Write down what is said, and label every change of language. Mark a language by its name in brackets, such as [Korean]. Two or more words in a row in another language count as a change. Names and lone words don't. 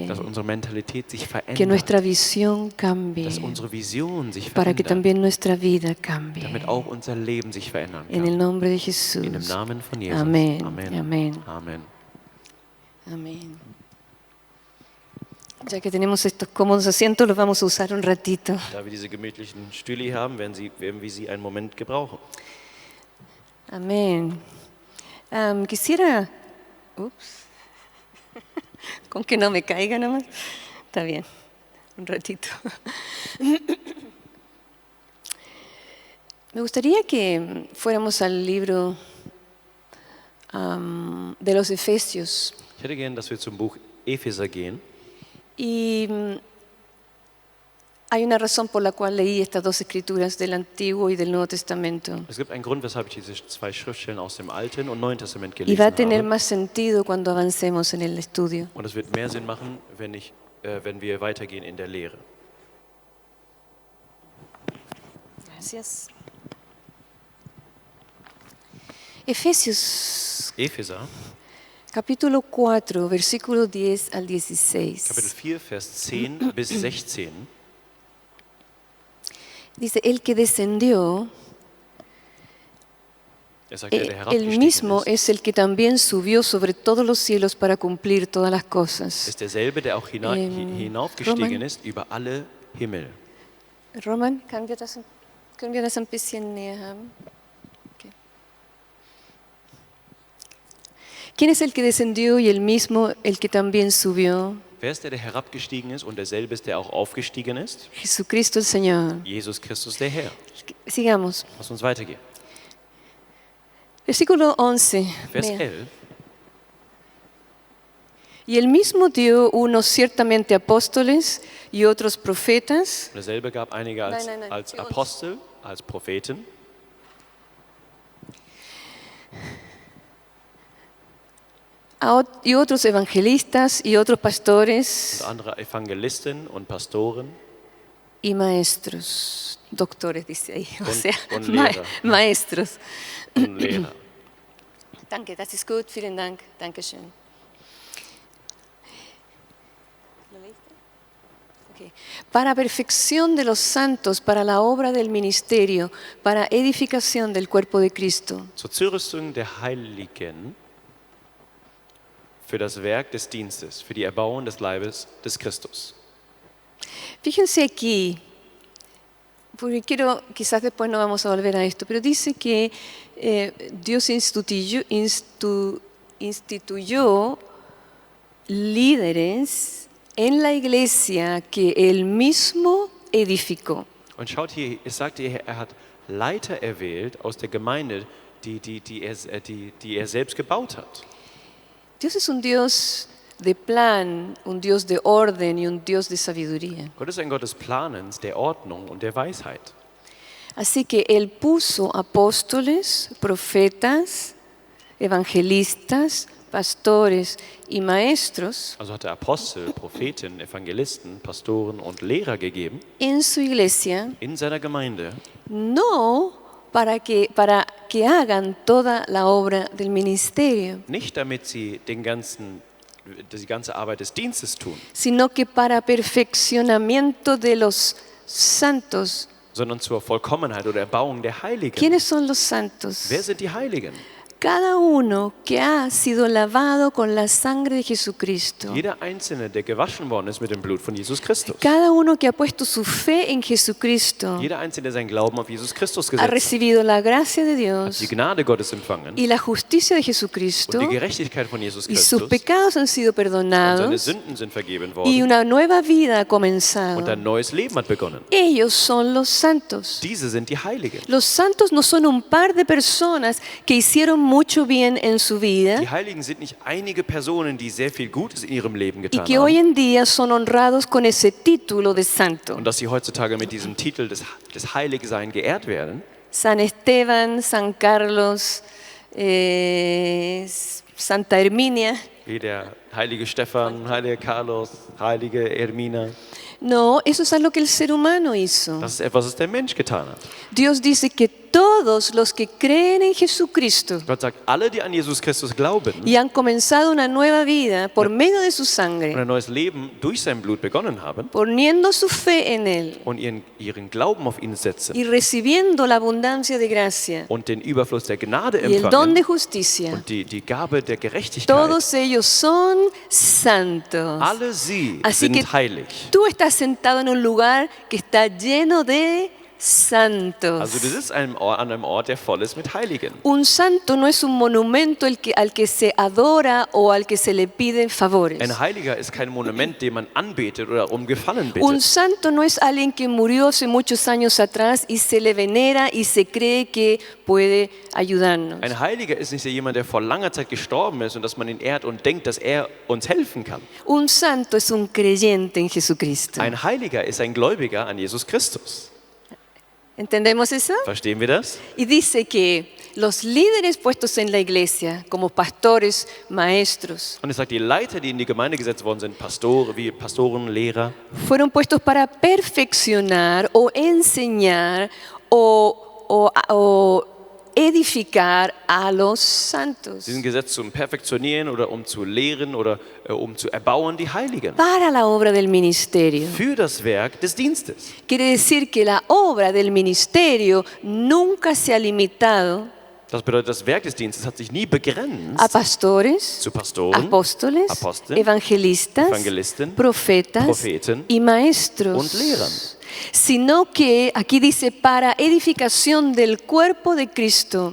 [German] dass unsere Mentalität sich [Spanish] que [German] verändert, [Spanish] nuestra visión cambie, [German] dass unsere Vision sich [Spanish] para que [German] verändert, [Spanish] también nuestra vida cambie. [German] damit auch unser Leben sich verändern [Spanish] En el [German] kann. [Spanish] nombre de [German] In dem [Spanish] Jesús. [German] Namen von Jesus. [Spanish] Amén. [German] Amen. [Spanish] Amén. [German] Amen. [Spanish] Amén. Ya que tenemos estos cómodos asientos, los vamos a usar un ratito. [German] Da wir diese gemütlichen Stühle hier haben, werden wir sie einen Moment gebrauchen. [Spanish] Amén. Quisiera... Ups. Con que no me caiga nomás. Está bien. Un ratito. Me gustaría que fuéramos al libro de los Efesios. [German] Ich hätte gern, dass wir zum Buch Epheser gehen. [Spanish] Y hay una razón por la cual leí estas dos escrituras del Antiguo y del Nuevo Testamento. [German] Es gibt einen Grund, weshalb ich diese zwei Schriftstellen aus dem Alten und Neuen Testament [Spanish] Y va a [German] gelesen [Spanish] tener [German] habe. [Spanish] más sentido cuando avancemos en el estudio. [German] Und es wird mehr Sinn machen, wenn wir weitergehen in der Lehre. [Spanish] Gracias. Efesios [German] Epheser, [Spanish] capítulo 4, versículo 10 al 16. [German] Kapitel 4, Vers 10 bis 16. [Spanish] Dice, el que descendió, [German] Sagt, der [Spanish] el [German] herabgestiegen [Spanish] mismo [German] ist, [Spanish] es el que también subió sobre todos los cielos para cumplir todas las cosas. [German] ist derselbe, der auch hinaufgestiegen Roman. ist über alle Himmel. Roman, können wir das ein bisschen näher haben? Okay. [Spanish] ¿Quién es el que descendió y el mismo el que también subió? [German] Wer ist der herabgestiegen ist und derselbe ist, der auch aufgestiegen ist? [Spanish] Jesucristo el Señor. [German] Jesus Christus, der Herr. [Spanish] Sigamos. [German] Lass uns weitergehen. [Spanish] Versículo 11. [German] Vers [Spanish] Lea. [German] 11. [Spanish] Y él mismo dio unos ciertamente apóstoles y otros profetas. [German] Derselbe gab einige als, Nein, nein, nein, als für uns. Apostel, als Propheten, [Spanish] Y otros evangelistas y otros pastores [German] und andere Evangelisten und Pastoren [Spanish] y maestros. Doctores, dice ahí. O [German] Und- [Spanish] sea, [German] und Lehrer. [Spanish] maestros. [German] und Lehrer. Danke, das ist gut. Vielen Dank. Dankeschön. [Spanish] ¿Lo leíste? Ok. Para perfección de los santos, para la obra del ministerio, para edificación del cuerpo de Cristo. [German] Zur Zurüstung der Heiligen für das Werk des Dienstes, für die Erbauung des Leibes des Christus. [Spanish] Fíjense aquí, porque quizás después no vamos a volver a esto, pero dice que Dios instituyó líderes en la iglesia que Él mismo edificó. [German] Und schaut hier, es sagt hier, er hat Leiter erwählt aus der Gemeinde, die er selbst gebaut hat. [Spanish] Dios es un Dios de plan, un Dios de orden y un Dios de sabiduría. [German] Gott ist ein Gott des Planens, der Ordnung und der Weisheit. [Spanish] Así que Él puso apóstoles, profetas, evangelistas, pastores y maestros [German] Also hat er Apostel, Propheten, Evangelisten, Pastoren und Lehrer gegeben [Spanish] en su iglesia, [German] in seiner Gemeinde, [Spanish] no para que hagan toda la obra del ministerio, [German] nicht damit sie die ganze Arbeit des Dienstes tun, [Spanish] sino que para perfeccionamiento de los santos. [German] sondern zur Vollkommenheit oder Erbauung der Heiligen. [Spanish] ¿Quiénes son los santos? [German] Wer sind die Heiligen? [Spanish] Cada uno que ha sido lavado con la sangre de Jesucristo. [German] Jeder Einzelne, der gewaschen worden ist mit dem Blut von Jesus Christus. [Spanish] Cada uno que ha puesto su fe en Jesucristo [German] Jeder Einzelne, der seinen Glauben auf Jesus Christus [Spanish] ha [German] gesetzt hat, [Spanish] recibido la gracia de [German] hat [Spanish] Dios [German] die Gnade Gottes empfangen [Spanish] y la justicia de [German] und [Spanish] Jesucristo [German] die Gerechtigkeit von Jesus [Spanish] y sus [German] Christus. [Spanish] pecados han sido [German] Und seine [Spanish] perdonados [German] Sünden sind vergeben [Spanish] y [German] worden [Spanish] una nueva vida ha [German] und [Spanish] comenzado. [German] ein neues Leben hat begonnen. [Spanish] Ellos son los santos. [German] Diese sind die Heiligen. [Spanish] Los santos no son un par de personas que hicieron mucho bien en su vida [German] Die Heiligen sind nicht einige Personen, die sehr viel Gutes in ihrem Leben [Spanish] y [German] getan [Spanish] que hoy [German] haben [Spanish] en día son honrados con ese título de santo. [German] und dass sie heutzutage mit diesem Titel des Heiligsein geehrt werden. [Spanish] San Esteban, San Carlos, Santa Herminia. [German] Wie der heilige Stephan, heilige Carlos, heilige Ermina. [Spanish] No, eso es algo que el ser humano hizo. [German] Das ist etwas, was der Mensch getan hat. [Spanish] Dios dice que todos los que creen en Jesucristo [German] Gott sagt, alle, die an Jesus Christus glauben [Spanish] y han comenzado una nueva vida por medio de su [German] und [Spanish] sangre, [German] ein neues Leben durch sein Blut begonnen haben [Spanish] poniendo su fe en Él [German] und ihren Glauben auf ihn setzen [Spanish] y recibiendo la abundancia de gracia [German] und den Überfluss der Gnade [Spanish] y el don de [German] empfangen [Spanish] justicia, [German] und die Gabe der Gerechtigkeit, [Spanish] todos ellos son santos. [German] alle sie [Spanish] Así que [German] sind heilig. [Spanish] tú estás sentado en un lugar que está lleno de [German] Also du [Spanish] santos. [German] sitzt an einem Ort, der voll ist mit Heiligen. [Spanish] Un santo no es un monumento al que se adora o al que se le piden favores. [German] Ein Heiliger ist kein Monument, dem man anbetet oder um Gefallen [Spanish] Un [German] bittet. [Spanish] santo no es alguien que murió hace muchos años atrás y se le venera y se cree que puede ayudarnos. [German] Ein Heiliger ist nicht jemand, der vor langer Zeit gestorben ist und dass man ihn ehrt und denkt, dass er uns helfen kann. [Spanish] Un santo es un creyente en Jesucristo. [German] Ein Heiliger ist ein Gläubiger an Jesus Christus. [Spanish] ¿Entendemos eso? [German] Verstehen wir das? [Spanish] Y dice que los líderes puestos en la iglesia, como pastores, maestros, [German] Und es sagt, die Leiter, die in die Gemeinde gesetzt worden sind, Pastoren, Lehrer, [Spanish] fueron puestos para perfeccionar o enseñar o edificar a los santos [German] sie sind gesetzt zum Perfektionieren oder um zu lehren oder um zu erbauen die Heiligen. [Spanish] para la obra del ministerio. [German] Für das Werk des Dienstes. [Spanish] Quiere decir que la obra del ministerio nunca se ha limitado [German] Das bedeutet, das Werk des Dienstes hat sich nie begrenzt [Spanish] a pastores, [German] zu Pastoren [Spanish] apóstoles, [German] Aposteln, [Spanish] evangelistas, [German] Evangelisten, [Spanish] profetas [German] Propheten [Spanish] y maestros, [German] und Lehrern. [Spanish] sino que aquí dice para edificación del cuerpo de Cristo.